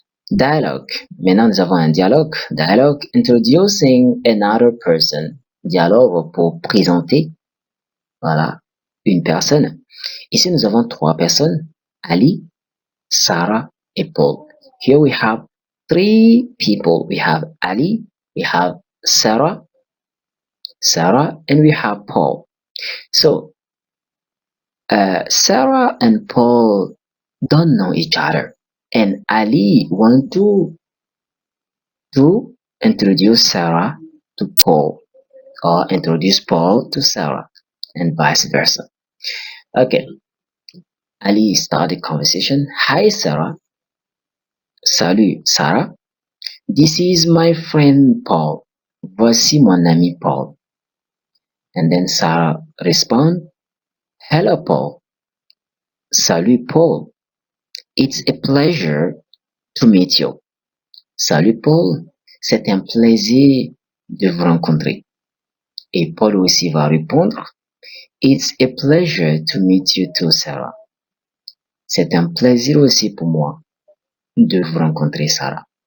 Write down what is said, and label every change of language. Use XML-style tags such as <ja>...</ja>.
<fr>Dialogue. Maintenant, nous avons un dialogue. Dialogue</fr> <en>introducing another person.</en> <fr>Dialogue pour présenter, voilà, une personne. Ici, nous avons trois personnes. Ali, Sarah, et Paul.</fr> <en>Here we have three people. We have Ali, we have Sarah, Sarah, and we have Paul. So Sarah and Paul don't know each other, and Ali want to introduce Sarah to Paul, or introduce Paul to Sarah, and vice versa. Okay, Ali started conversation. Hi Sarah.</en> <fr>Salut Sarah.</fr> <en>This is my friend Paul.</en> <fr>Voici mon ami Paul.</fr> <en>And then Sarah respond, hello Paul.</en> <fr>Salut Paul.</fr> <en>It's a pleasure to meet you.</en> <fr>Salut Paul. C'est un plaisir de vous rencontrer. Et Paul aussi va répondre,</fr> <en>it's a pleasure to meet you too, Sarah.</en> <fr>C'est un plaisir aussi pour moi de vous rencontrer, Sarah.</fr>